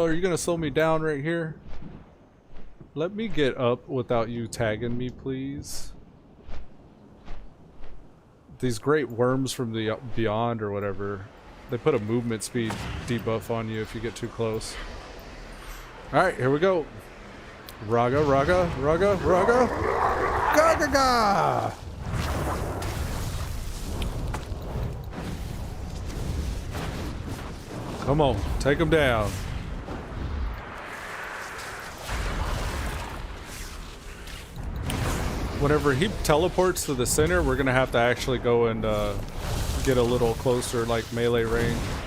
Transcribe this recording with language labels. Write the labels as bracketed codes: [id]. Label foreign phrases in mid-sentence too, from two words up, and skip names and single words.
[en] Are you gonna slow me down right here? Let me get up without you tagging me, please. These great worms from the beyond or whatever, they put a movement speed debuff on you if you get too close. Alright, here we go. Raga, raga, raga, raga. Ga ga ga! Come on, take him down. Whenever he teleports to the center, we're gonna have to actually go and get a little closer, like melee range.